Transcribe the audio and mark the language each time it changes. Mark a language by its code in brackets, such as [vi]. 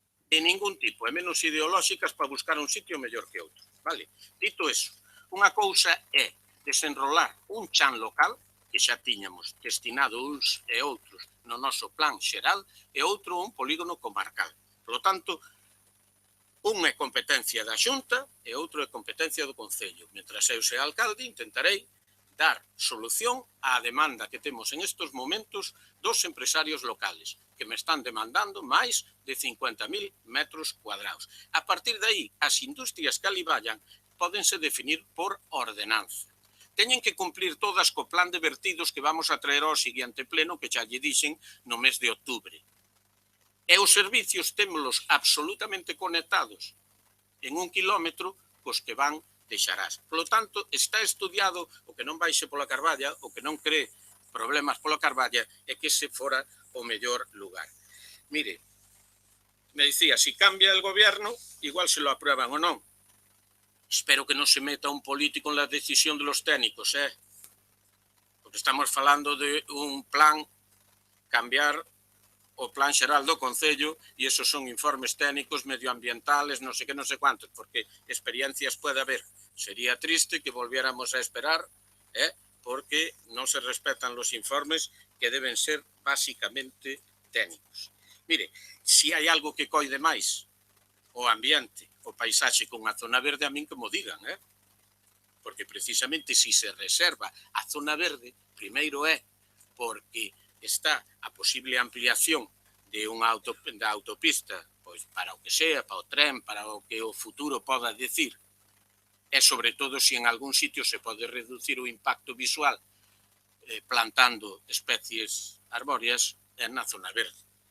[gl] de ningún tipo, e menos ideolóxicas para buscar un sitio mellor que outro, vale? Dito eso, unha cousa é desenrolar un chan local, que xa tiñamos destinado uns e outros no noso plan xeral, e outro un polígono comarcal. [es] Por lo tanto, [gl] un é competencia da Xunta e outro é competencia do Concello. Mentras eu sea alcalde, intentarei dar solución á demanda que temos en estes momentos dos empresarios locales, que me están demandando máis de 50.000 metros cuadrados. A partir de aí, as industrias que ali vayan pódense definir por ordenanza. Teñen que cumplir todas co plan de vertidos que vamos a traer ao seguinte pleno, que xa lle dixen no mes de outubro. E os servicios témolos absolutamente conectados en 1 kilómetro cos que van de Xarás. [es] Por lo tanto, [gl] está estudiado o que non baixe pola Carballa, o que non cree problemas pola Carballa, e que se fora o mellor lugar. [es] Mire, me dicía, si cambia el gobierno, igual se lo aprueban o non. [gl] Espero que non se meta un político [es] en la decisión de los técnicos, [gl] porque estamos falando de un plan, cambiar o plan xeral do Concello, e esos son informes técnicos, medioambientales, non sei que, non sei cuántos, porque experiencias pode haber. [es] Sería triste que volviéramos a esperar, porque non se respetan los informes que deben ser básicamente técnicos. [gl] Mire, si hai algo que coide máis o ambiente, o paisaxe con a zona verde, a min que mo digan, porque precisamente si se reserva a zona verde, primeiro é porque está a posible ampliación de unha da autopista, pois para o que sea, para o tren, para o que o futuro poda decir, e sobre todo se en algún sitio se pode reducir o impacto visual plantando especies arbóreas na zona verde.